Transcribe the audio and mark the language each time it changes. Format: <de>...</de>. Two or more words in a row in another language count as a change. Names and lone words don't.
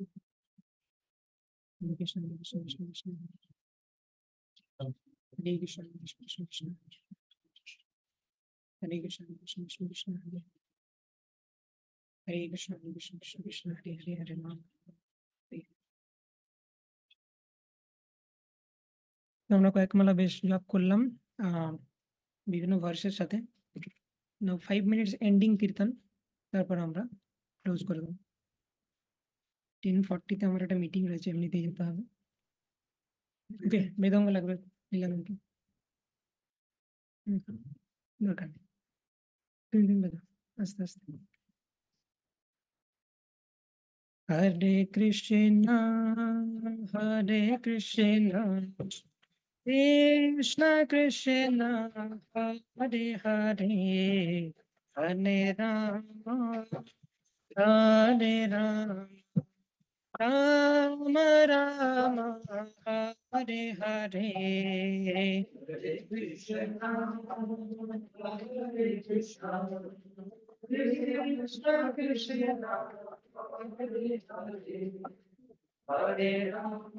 <sa>Hare Krishna, Hare Krishna, Krishna Krishna Hare Hare. Hare Krishna, Hare Krishna, Krishna Krishna Hare Hare. Hare Krishna, Hare Krishna, Krishna Krishna Hare Hare. Hare Krishna, Hare Krishna, Krishna Krishna Hare Hare. Hare Ram, Hare Hare.</sa> <bn>তো আমরা কয়েকমালা বেশ জপ করলাম বিভিন্ন ভার্সের সাথে।</bn> <en>now 5 minutes ending</en> <bn>কীর্তন, তারপর আমরা ক্লোজ করে দেবো। 10:40 তে আমার একটা মিটিং রয়েছে, এমনিতেই যেতে হবে। ওকে, মৃদঙ্গ লাগবে নীলানন্দকে। দরকার নেই, তুমি বাজাও আস্তে আস্তে।</bn> <sa>হরে কৃষ্ণ হরে কৃষ্ণ কৃষ্ণ কৃষ্ণ হরে হরে হরে রাম হরে রাম রাম রাম হরে হরে। হরে কৃষ্ণ হরে কৃষ্ণ কৃষ্ণ কৃষ্ণ হরে হরে হরে রাম</sa>